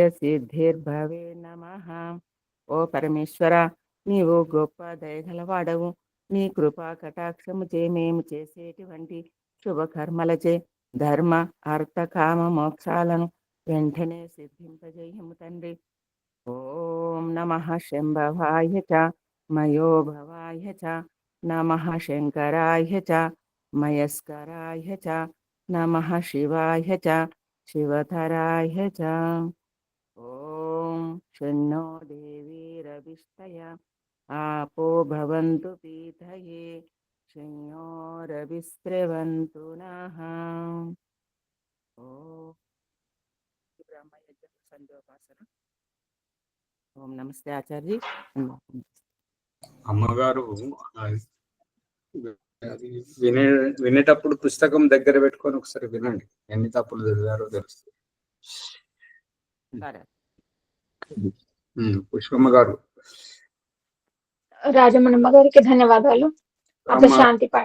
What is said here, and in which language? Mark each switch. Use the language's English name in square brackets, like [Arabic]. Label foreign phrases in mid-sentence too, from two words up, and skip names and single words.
[Sanskrit] సిద్ధిర్భవే నమః [Telugu] ఓ పరమేశ్వర నీవు గొప్ప దయగలవాడవు నీ కృపా కటాక్షము చే మేము చేసేటువంటి శుభకర్మలచే ధర్మ అర్థ కామ మోక్షాలను వెంటనే సిద్ధింపజేయము తండ్రి [Sanskrit] ఓం నమః శంభవాయ చ మయోభవాయ చ నమః శంకరాయ చ మయస్కరాయ చ నమః శివాయ చ శివధరాయ చ ఓం శన్నో దేవీరవిష్టయ आपो भवन्तु पीठये शंयोरविस्रवन्तु नः ओम ब्रह्मयज्ञ संध्योपासना ओम नमस्ते आचार्य [Telugu] అమ్మగారు అది వినేటప్పుడు పుస్తకం దగ్గర పెట్టుకొని ఒకసారి వినండి, ఎన్ని తప్పులు చదివారో తెలుస్తుంది. పుష్పమ్మ గారు, రాజమణమ్మ గారికి ధన్యవాదాలు. [Sanskrit] అత శాంతి పాఠ.